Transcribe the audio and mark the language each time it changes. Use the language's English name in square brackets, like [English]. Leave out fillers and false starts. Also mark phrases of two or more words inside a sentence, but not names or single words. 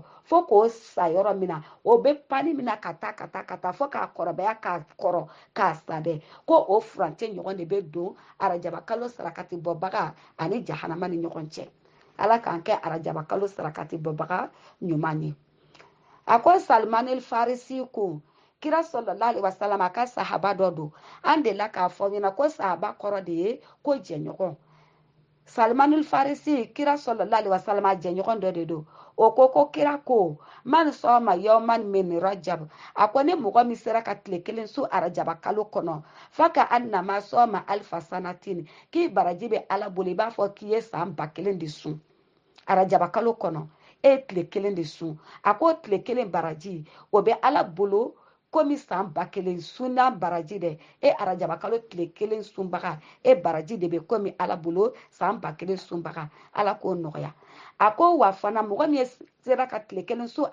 [Bambara] fo k'o sa yɔrɔ min na o bɛ pani min na ka taa fo k'a kɔrɔbaya k'a kɔrɔ k'a sa dɛ ko o furancɛ ɲɔgɔn de bɛ don arajaba kalo sarakati bɔbaga ani jahanama ni ɲɔgɔn cɛ ala k'an kɛ arajaba kalo sarakati bɔbaga ɲuman ye a ko Salman Farisi ko kira [Arabic] صلى الله عليه وسلم [Bambara] a ka sahaba dɔ don an delila k'a fɔ ɲɛna ko sahaba kɔrɔ de ye ko jɛɲɔgɔn Salman Farisi kira [Arabic] صلى الله عليه وسلم [Bambara] a jɛɲɔgɔn dɔ de don o ko kira ko [Arabic] من صام يوما من رجب [Bambara] a ko ne mɔgɔ min sera ka tile kelen su arajaba kalo kɔnɔ [Arabic] فكأنما صام ألف سنة [Bambara] k'i baraji bɛ ala bolo i b'a fɔ k'i ye san 1000 de sun arajaba kalo kɔnɔ e tile kelen de sun a ko tile kelen baraji o bɛ ala bolo komi san 1000 sunna baraji dɛ e arajaba kalo tile kelen sunbaga e baraji de bɛ komi ala bolo san 1000 sunbaga ala k'o nɔgɔya a ko wa fana mɔgɔ min sera ka tile kelen su